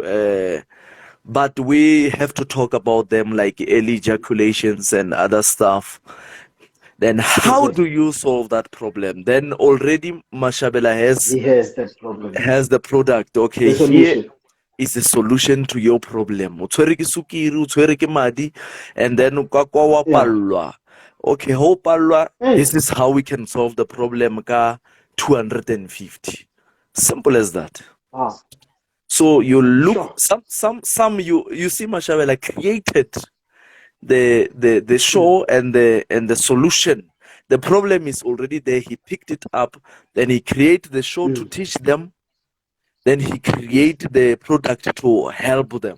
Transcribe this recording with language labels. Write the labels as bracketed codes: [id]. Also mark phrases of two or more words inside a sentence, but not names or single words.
[en] very sensitive, but we have to talk about them like early ejaculations and other stuff. Then how do you solve that problem? Then already Mashabela He has that problem. has the product. Okay, The here solution. is the solution to your problem. [nso] O tshwere ke sukiri, o tshwere ke madi, [en] and then [nso] o ka kwa wa [en] Yeah. [nso] pallwa. Okay, ho pallwa, [en] Hey. this is how we can solve the problem ka 250. Simple as that. Wow. So you look Sure. some you see Mashabela created the show and the solution. The problem is already there. He picked it up, then he created the show to teach them, then he created the product to help them.